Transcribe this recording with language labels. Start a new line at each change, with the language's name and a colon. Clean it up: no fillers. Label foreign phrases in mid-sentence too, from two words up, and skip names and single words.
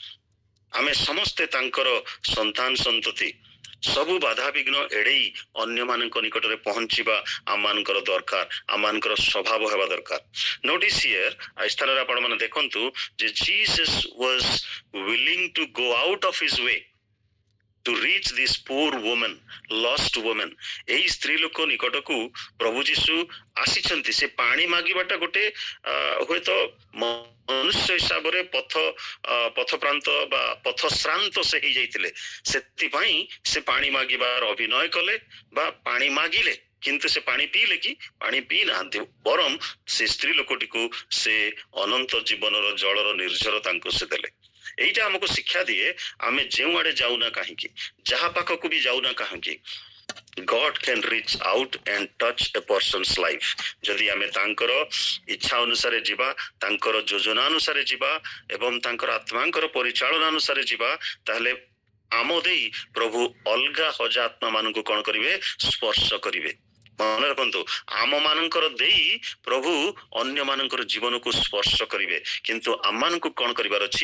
Odia: ଆମେ ସମସ୍ତେ ତାଙ୍କର ସନ୍ତାନ ସନ୍ତତି, ସବୁ ବାଧାବିଘ୍ନ ଏଡେଇ ଅନ୍ୟମାନଙ୍କ ନିକଟରେ ପହଞ୍ଚିବା ଆମମାନଙ୍କର ଦରକାର, ଆମମାନଙ୍କର ସ୍ୱଭାବ ହେବା ଦରକାର।
English: Notice here,
Odia: ଏ ସ୍ଥାନରେ ଆପଣମାନେ ଦେଖନ୍ତୁ ଯେ
English: Jesus was willing to go out of his way to reach this poor woman, lost woman।
Odia: ଏଇ ସ୍ତ୍ରୀ ଲୋକ ନିକଟକୁ ପ୍ରଭୁ ଯୀଶୁ ଆସିଛନ୍ତି। ସେ ପାଣି ମାଗିବାଟା ଗୋଟେ ହୁଏତ ମନୁଷ୍ୟ ହିସାବରେ ପଥପ୍ରାନ୍ତ ବା ପଥଶ୍ରାନ୍ତ ସେ ହେଇଯାଇଥିଲେ, ସେଥିପାଇଁ ସେ ପାଣି ମାଗିବାର ଅଭିନୟ କଲେ ବା ପାଣି ମାଗିଲେ, କିନ୍ତୁ ସେ ପାଣି ପିଇଲେ କି? ପାଣି ପିଇ ନାହାନ୍ତି, ବରଂ ସେ ସ୍ତ୍ରୀ ଲୋକଟିକୁ ସେ ଅନନ୍ତ ଜୀବନର ଜଳର ନିର୍ଝର ତାଙ୍କୁ ସେ ଦେଲେ। এইটা ଆମକୁ ଶିକ୍ଷା ଦିଏ, ଆମେ ଯେଉଁ ଆଡେ ଯାଉନା କାହିଁକି, ଯାହା ପାଖକୁ ବି ଯାଉନା କାହିଁକି,
English: God can reach out and touch a person's life।
Odia: ଯଦି ଆମେ ତାଙ୍କର ଇଚ୍ଛା ଅନୁସାରେ ଯିବା, ତାଙ୍କର ଯୋଜନା ଅନୁସାରେ ଯିବା ଏବଂ ତାଙ୍କର ଆତ୍ମାଙ୍କର ପରିଚାଳନା ଅନୁସାରେ ଯିବା, ତାହେଲେ ଆମ ଦେଇ ପ୍ରଭୁ ଅଲଗା ହଜା ଆତ୍ମା ମାନଙ୍କୁ କଣ କରିବେ? ସ୍ପର୍ଶ କରିବେ। ମନେ ରଖନ୍ତୁ, ଆମ ମାନଙ୍କର ଦେଇ ପ୍ରଭୁ ଅନ୍ୟ ମାନଙ୍କର ଜୀବନକୁ ସ୍ପର୍ଶ କରିବେ, କିନ୍ତୁ ଆମମାନଙ୍କୁ କଣ କରିବାର ଅଛି?